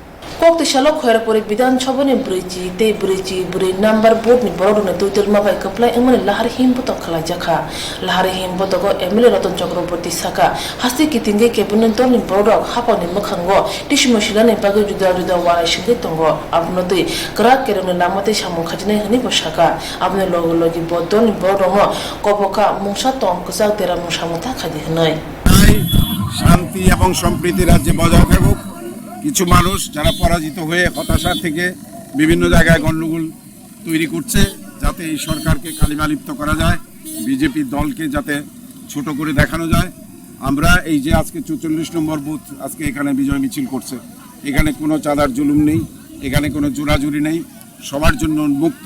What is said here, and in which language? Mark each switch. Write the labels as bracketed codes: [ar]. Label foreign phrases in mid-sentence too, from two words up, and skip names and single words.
[trp] Kok tisalo khoyar pore biধানসভা ni bridge number board ni borok ni tuitel ma bai kaplai engmani lahar him boto khala jakha lahar him boto go emile Ratan Chakraborty saka hasti kitinge cabinet dol ni borok hapa ni mukhango tishmo shilani bagai juda warai shinge tongo abnoti krak kerone lamate samung khajine hani bosaka abne logi bodon ni borongo koboka mungsa tom ksak tera mungsamuta khadi hnai [bn] শান্তি এবং সম্প্রীতি রাজ্যে বজায় থাকুক। কিছু মানুষ যারা পরাজিত হয়ে হতাশা থেকে বিভিন্ন জায়গায় গণ্ডগোল তৈরি করছে যাতে এই সরকারকে কালিমালিপ্ত করা যায়, বিজেপি দলকে যাতে ছোট করে দেখানো যায়। আমরা এই যে আজকে 44 নম্বর বুথ আজকে এখানে বিজয় মিছিল করছে, এখানে কোনো চাঁদার জুলুম নেই, এখানে কোনো জোরাজুরি নেই, সবার জন্য উন্মুক্ত।